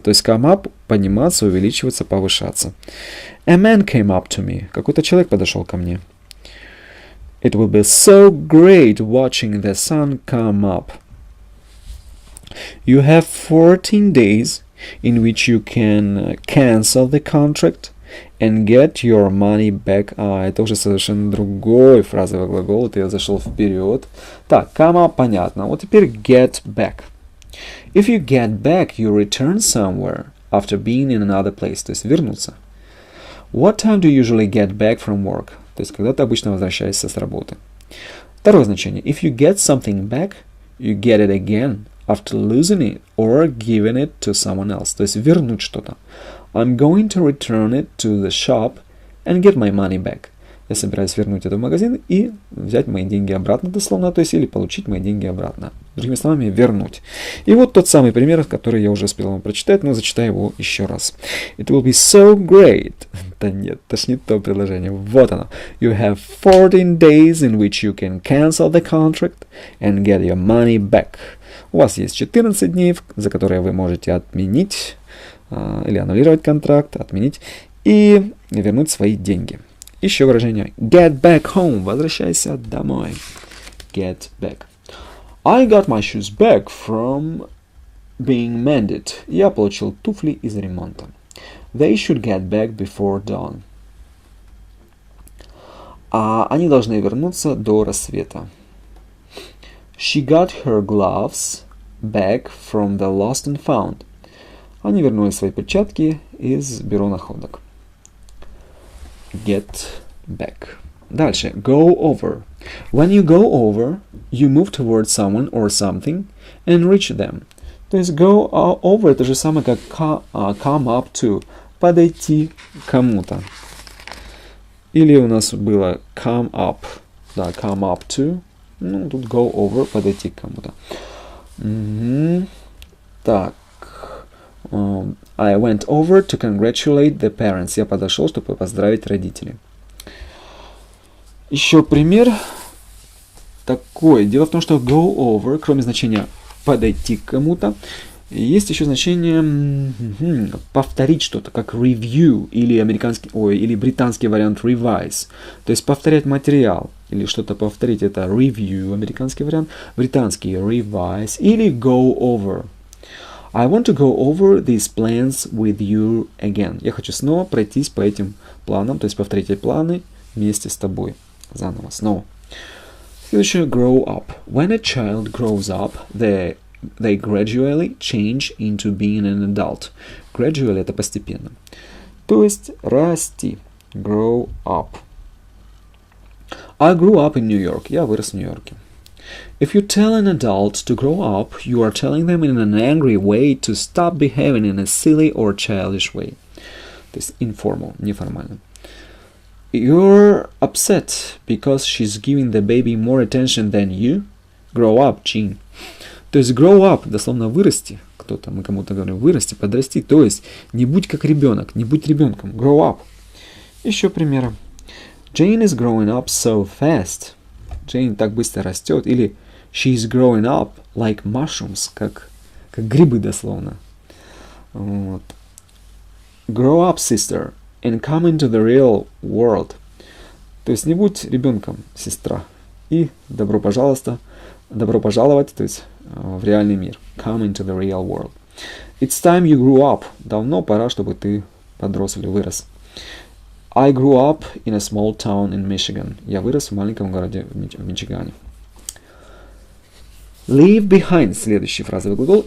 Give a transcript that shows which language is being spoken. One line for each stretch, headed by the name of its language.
Russian: То есть come up – подниматься, увеличиваться, повышаться.
English: A man came up to me.
Russian: Какой-то человек подошел ко мне.
English: It will be so great watching the sun come up. You have 14 days in which you can cancel the contract and get your money back.
Russian: Это уже совершенно другой фразовый глагол. Это я зашел вперед. Так,
English: come up
Russian: понятно. Вот теперь
English: get back. If you get back, you return somewhere after being in another place.
Russian: То есть вернуться.
English: What time do you usually get back from work?
Russian: То есть когда ты обычно возвращаешься с работы. Второе значение.
English: If you get something back, you get it again after losing it or giving it to someone else.
Russian: То есть вернуть что-то.
English: I'm going to return it to the shop and get my money back.
Russian: Я собираюсь вернуть это в магазин и взять мои деньги обратно, дословно, то есть или получить мои деньги обратно. Другими словами, вернуть. И вот тот самый пример, который я уже успел вам прочитать, но зачитаю его еще раз.
English: It will be so great.
Russian: Да нет, это ж не то предложение. Вот оно.
English: You have 14 days in which you can cancel the contract and get your money back.
Russian: У вас есть 14 дней, за которые вы можете отменить или аннулировать контракт, отменить и вернуть свои деньги. Еще выражение.
English: Get back home.
Russian: Возвращайся домой. Get back.
English: I got my shoes back from being mended.
Russian: Я получил туфли из ремонта.
English: They should get back before dawn.
Russian: А они должны вернуться до рассвета.
English: She got her gloves back from the lost and found.
Russian: Они вернули свои перчатки из бюро находок.
English: Get back.
Russian: Дальше.
English: Go over. When you go over, you move towards someone or something and reach them.
Russian: То есть go over это же самое, как come up to. Подойти к кому-то. Или у нас было come up. Да, come up to. Ну, тут go over, подойти к кому-то. Так.
English: I went over to congratulate the parents.
Russian: Я подошел, чтобы поздравить родителей. Еще пример такой. Дело в том, что go over, кроме значения подойти к кому-то, есть еще значение повторить что-то, как review или или британский вариант revise. То есть повторять материал или что-то повторить. Это review, американский вариант, британский revise или go over.
English: I want to go over these plans with you again.
Russian: Я хочу снова пройтись по этим планам, то есть повторить эти планы вместе с тобой. Заново, снова. Следующее,
English: grow up. When a child grows up, they gradually change into being an adult.
Russian: Gradually это постепенно. То есть расти. Grow up.
English: I grew up in New York.
Russian: Я вырос в Нью-Йорке.
English: If you tell an adult to grow up, you are telling them in an angry way to stop behaving in a silly or childish way.
Russian: То есть informal, неформально.
English: You're upset because she's giving the baby more attention than you. Grow up, Gene.
Russian: То есть grow up, дословно вырасти. Мы кому-то говорим вырасти, подрасти. То есть не будь как ребенок, не будь ребенком. Grow up. Еще примеры.
English: Jane is growing up so fast.
Russian: Jane так быстро растет. Или
English: she's growing up like mushrooms,
Russian: как грибы дословно. Вот.
English: Grow up, sister, and come into the real world.
Russian: То есть не будь ребенком, сестра. И добро пожаловать, то есть в реальный мир.
English: Come into the real world. It's time you grew up.
Russian: Давно пора, чтобы ты подрос или вырос.
English: I grew up in a small town in Michigan.
Russian: Я вырос в маленьком городе в Мичигане.
English: Leave behind.
Russian: Следующий фразовый глагол.